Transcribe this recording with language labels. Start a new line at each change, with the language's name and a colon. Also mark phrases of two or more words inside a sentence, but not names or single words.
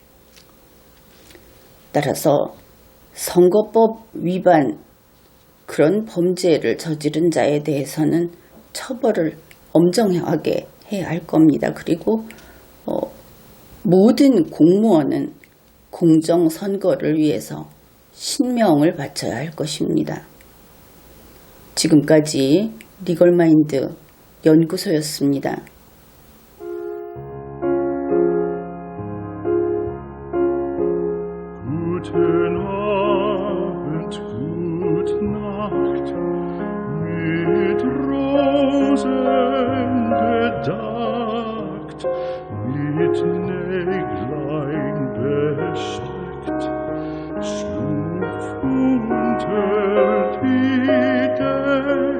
Korean: 따라서 선거법 위반, 그런 범죄를 저지른 자에 대해서는 처벌을 엄정하게 해야 할 겁니다. 그리고 모든 공무원은 공정선거를 위해서 신명을 바쳐야 할 것입니다. 지금까지 리걸마인드 연구소였습니다.
German: Guten Abend, gute Nacht, mit Rosen bedeckt, mit Näglein besteckt, schlupf unter die Deck.